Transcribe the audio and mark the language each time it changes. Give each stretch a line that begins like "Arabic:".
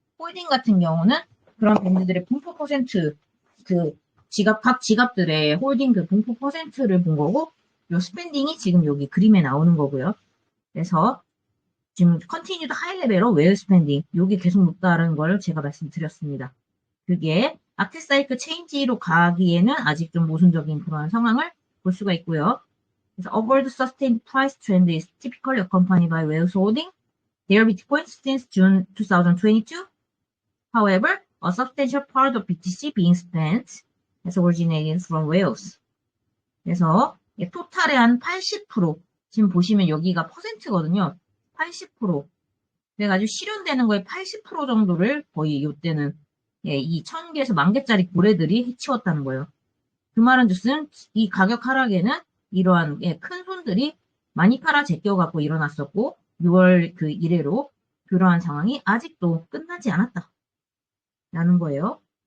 Korean: 홀딩 같은 경우는 그런 밴드들의 분포 퍼센트 그 각 지갑들의 홀딩 그 분포 퍼센트를 본 거고 요 스펜딩이 지금 여기 그림에 나오는 거고요. 그래서 지금
English: 컨티뉴드 하이 레벨로 웨어 스펜딩
Korean: 요게 계속 높다는 걸 제가 말씀드렸습니다. 그게 아트 사이클 체인지로 가기에는 아직 좀 모순적인 그런 상황을 볼 수가 있고요. 그래서
English: upward sustained price trend is typically accompanied by whales holding their Bitcoin since June 2022. However, a substantial part of BTC being spent has originated from whales.
Korean: 그래서 토탈의 한 80% 지금 보시면 여기가 퍼센트거든요. 80% 그래가지고 실현되는 거의 80% 정도를 거의 이때는 이 1000개에서 10,000개짜리 고래들이 해치웠다는 거예요. 그 말은 즉슨 이 가격 하락에는 이러한 큰 손들이 많이 팔아 제껴갖고 일어났었고 6월 그 이래로 그러한 상황이 아직도 끝나지 않았다. 라는 거예요.